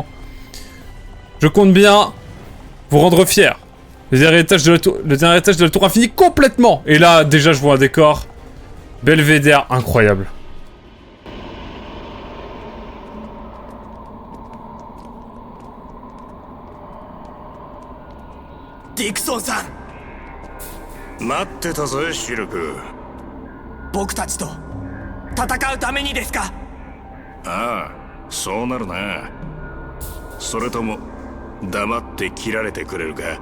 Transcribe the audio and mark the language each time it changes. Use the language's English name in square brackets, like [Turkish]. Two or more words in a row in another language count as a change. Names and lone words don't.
[French] Je compte bien vous rendre fiers. Le dernier étage de la tour infinie complètement. Et là, déjà, je vois un décor belvédère incroyable. Dixon-san! [Japanese] 待ってたぞシルク。僕たちと戦うためにですか？ああ、そうなるな。それとも黙って切られてくれるか？